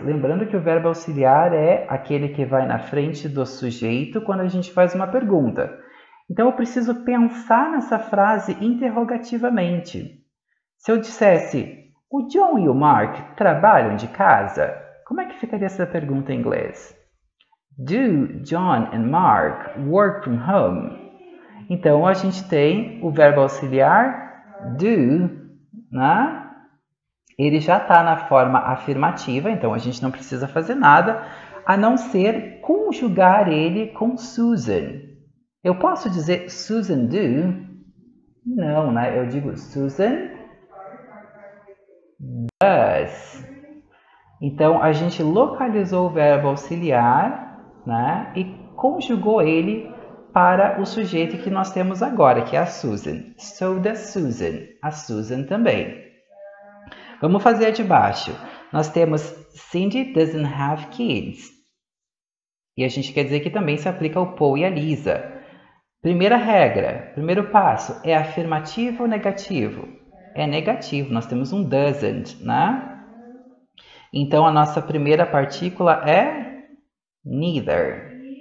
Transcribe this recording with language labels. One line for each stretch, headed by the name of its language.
Portuguese: Lembrando que o verbo auxiliar é aquele que vai na frente do sujeito quando a gente faz uma pergunta. Então, eu preciso pensar nessa frase interrogativamente. Se eu dissesse, o John e o Mark trabalham de casa, como é que ficaria essa pergunta em inglês?
English: Do John and Mark work from home?
Portuguese: Então, a gente tem o verbo auxiliar do, né? Ele já está na forma afirmativa, então a gente não precisa fazer nada, a não ser conjugar ele com Susan. Eu posso dizer Susan do? Não, né? Eu digo Susan does. Então, a gente localizou o verbo auxiliar, né? E conjugou ele para o sujeito que nós temos agora, que é a Susan.
English: So does Susan.
Portuguese: A Susan também. Vamos fazer a de baixo. Nós temos
English: Cindy doesn't have kids.
Portuguese: E a gente quer dizer que também se aplica ao Paul e a Lisa. Primeira regra, primeiro passo, é afirmativo ou negativo? É negativo, nós temos um doesn't, né? Então, a nossa primeira partícula é neither.